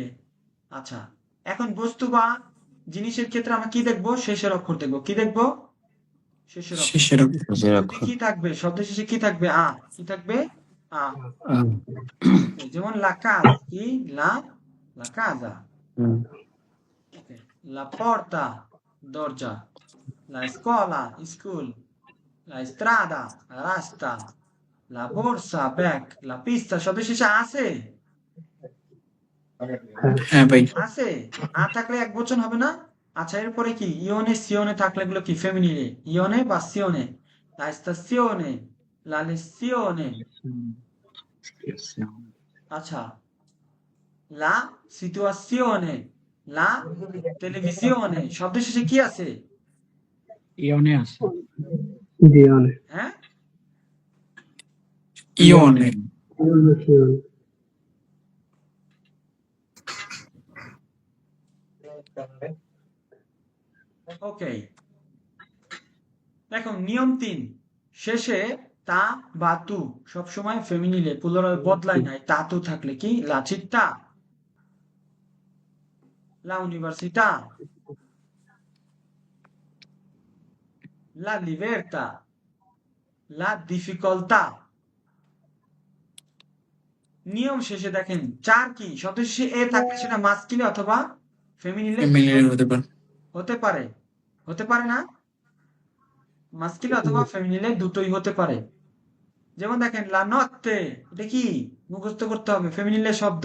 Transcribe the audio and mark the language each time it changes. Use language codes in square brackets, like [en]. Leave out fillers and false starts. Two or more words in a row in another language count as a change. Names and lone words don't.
[bn] আচ্ছা, এখন বস্তু বা জিনিসের ক্ষেত্রে আমরা কি দেখবো? শেষের অক্ষর দেখবো। কি দেখবো? শেষের অক্ষর। শেষের অক্ষর। শেষের যদি অক্ষর। কি থাকবে? শব্দ শেষে কি থাকবে? আ। কি থাকবে? আ। যেমন লা casa কি লা casa, [it] la porta [bn] দরজা, [it] la scuola [bn] স্কুল, [it] la strada [bn] রাস্তা, [it] la borsa [bn] ব্যাগ, [it] la pista [bn] শব্দ শেষে আছে? হ্যাঁ ভাই। আছে। আ থাকলে এক বচন হবে না? আচ্ছা, এরপরে কি ইওনে সিওনে থাকলে এগুলো কি ফেমিনিলে। ইওনে বা সিওনে, [it] la stazione, la lezione। [bn] আচ্ছা, [it] la situazione, la televisione [bn] শব্দ শেষে কি আছে? ইওনে আছে। দিওনে। হ্যাঁ, ইওনে। ওকে। দেখো নিয়ম 3, শেষে তা বা তু সবসময় ফেমিনিলে, প্লুরাল বদলায় নাই। তা তু থাকলে কি [it] লা città, la università, la libertà, la difficoltà। [bn] নিয়ম শেষে দেখেন 4 কি শব্দ শেষে এ থাকলে সেটা মাস্কিলে অথবা ফেমিনিলে ফ্যামিলির হতে পারে। হতে পারে। হতে পারে না? মাস্কিলে অথবা ফেমিনিলে দুটোই হতে পারে। যেমন দেখেন লা নত্তে, এটা কি মুখস্থ করতে হবে, ফেমিনিলে শব্দ।